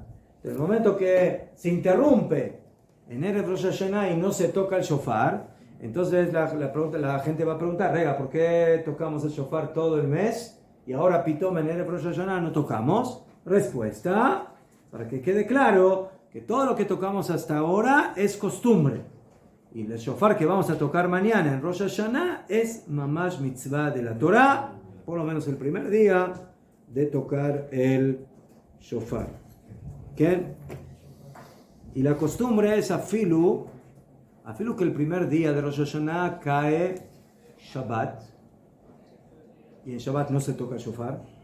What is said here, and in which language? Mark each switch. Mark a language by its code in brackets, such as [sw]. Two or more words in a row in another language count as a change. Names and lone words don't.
[es] En el momento que se interrumpe en Erev Rosh Hashanah y no se toca el shofar, entonces la gente va a preguntar, rega, ¿por qué tocamos el shofar todo el mes y ahora pitom en Erev Rosh Hashanah no tocamos? Respuesta, para que quede claro que todo lo que tocamos hasta ahora es costumbre. Y el shofar que vamos a tocar mañana en Rosh Hashanah es [he] ממש מצוה [es] de la Torah, por lo menos el primer día de tocar el shofar. ¿Qué? Y la costumbre es afilu que el primer día de Rosh Hashanah cae Shabbat, y en Shabbat no se toca el shofar.